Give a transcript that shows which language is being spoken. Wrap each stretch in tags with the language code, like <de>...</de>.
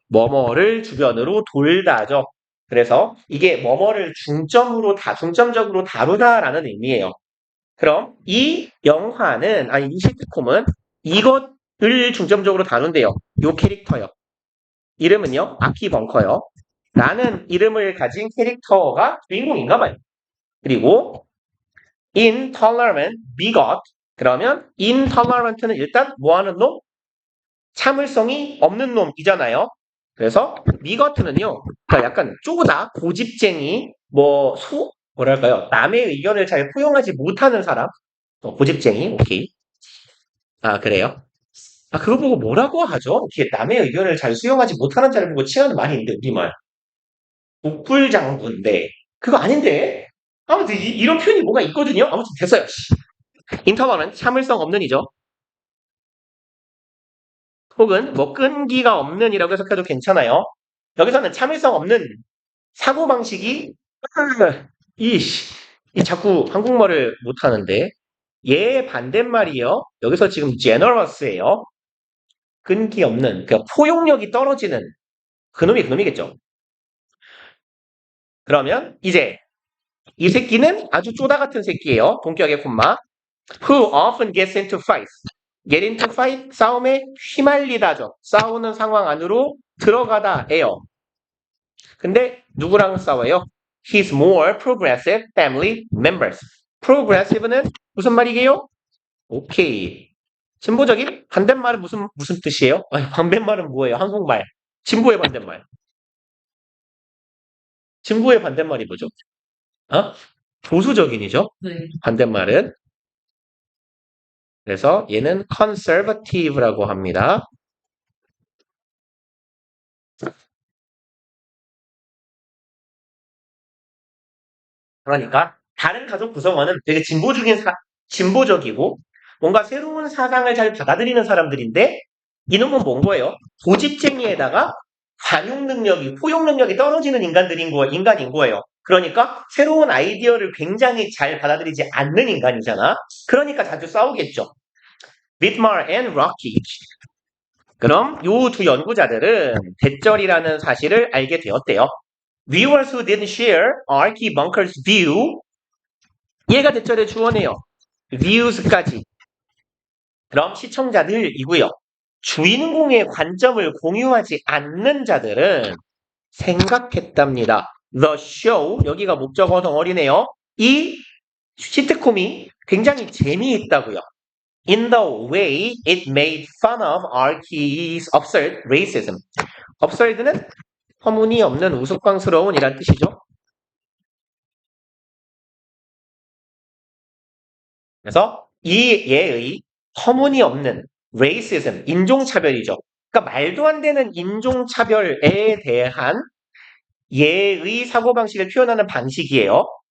<ko>뭐뭐를 주변으로 돌다죠. 그래서 이게 뭐뭐를 중점적으로 다루다라는 의미예요. 그럼 이 영화는, 아니 이 시트콤은 이것을 중점적으로 다룬대요. 요 캐릭터요. 이름은요, 아키 벙커요. 라는 이름을 가진 캐릭터가 주인공인가 봐요.</ko> <en>그리고 intolerant, bigot.</en> <ko>그러면 intolerant는 일단 뭐 하는 놈? 참을성이 없는 놈이잖아요. 그래서 bigot는요, 그러니까 약간 쪼다, 고집쟁이, 뭐랄까요? 남의 의견을 잘 포용하지 못하는 사람. 고집쟁이, 오케이. 아, 그래요? 아, 그거 보고 뭐라고 하죠? 이렇게 남의 의견을 잘 수용하지 못하는 자를 보고 취하는 말이 있는데, 우리말. 복불장군데. 그거 아닌데? 아무튼, 이런 표현이 뭐가 있거든요? 아무튼 됐어요. 인터벌은 참을성 없는 이죠. 혹은 뭐 끈기가 없는 이라고 해석해도 괜찮아요. 여기서는 참을성 없는 사고방식이, 이 자꾸 한국말을 못하는데, 얘의 반대말이요. 여기서 지금 generous예요. 끈기 없는, 그러니까 포용력이 떨어지는 그놈이겠죠. 그러면 이제 이 새끼는 아주 쪼다 같은 새끼예요. 동격의 콤마.</ko> <en>Who often gets into fights. Get into fight,</en> <ko>싸움에 휘말리다죠. 싸우는 상황 안으로 들어가다예요. 근데 누구랑 싸워요?</ko> <en>His more progressive family members.</en> <ko>progressive는 무슨 말이게요? 오케이. 진보적인 반대말은 무슨 뜻이에요? 아니, 반대말은 뭐예요? 한국말. 진보의 반대말. 진보의 반대말이 뭐죠? 어? 보수적인이죠. 네. 반대말은. 그래서 얘는 conservative라고 합니다. 그러니까 다른 가족 구성원은 되게 진보적이고 뭔가 새로운 사상을 잘 받아들이는 사람들인데 이놈은 뭔 거예요? 고집쟁이에다가 포용 능력이 떨어지는 인간인 거예요. 그러니까 새로운 아이디어를 굉장히 잘 받아들이지 않는 인간이잖아. 그러니까 자주 싸우겠죠.</ko> <en>Vidmar and Rocky.</en> <ko>그럼 요 두 연구자들은 대절이라는 사실을 알게 되었대요.</ko> <en>Viewers who didn't share Archie Bunker's view.</en> <ko>얘가 대절의 주어네요. views까지. 그럼 시청자들이고요. 주인공의 관점을 공유하지 않는 자들은 생각했답니다.</ko> <en>The show,</en> <ko>여기가 목적어 덩어리네요. 이 시트콤이 굉장히 재미있다고요.</ko> <en>In the way it made fun of Archie's absurd racism.</en> <ko>absurd는 터무니없는 우스꽝스러운 이란 뜻이죠. 그래서 이 얘의 터무니없는 racism, 인종차별이죠. 그러니까 말도 안 되는 인종차별에 대한 얘의 사고방식을 표현하는 방식이에요.</ko>